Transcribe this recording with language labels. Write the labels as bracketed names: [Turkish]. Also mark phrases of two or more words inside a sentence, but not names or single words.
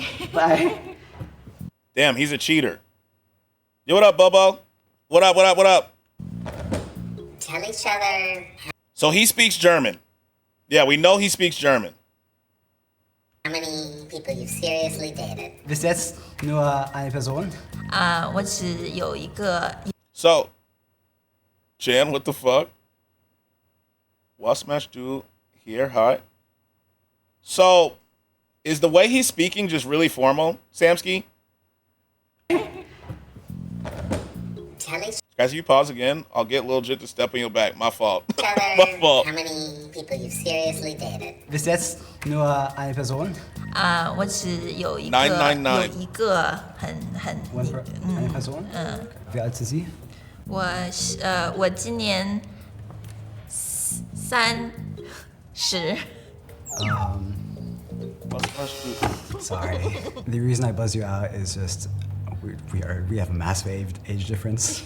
[English] Bye. Damn, he's a cheater. Yo, what up, Bubbo? What up, what up, what up? Tell each other So he speaks German. Yeah, we know he speaks German. how many people you've seriously dated. [German] Bis jetzt nur eine Person. [Chinese] 我只有一个。 [English] So, Jan, what the fuck? What smash do here? Hi. So, is the way he's speaking just really formal, Samsky? Guys, if you pause again, I'll get Lil Jit to step on your back. My fault. My fault. How many people you've seriously dated. [German] Bis jetzt nur eine Person. [Chinese] 我只有一个 999 有一个很 [German] Eine Person. Wie alt ist sie? [Chinese] 我今年30。 [English] Sorry. The reason I buzz you out is just we have a massive age difference.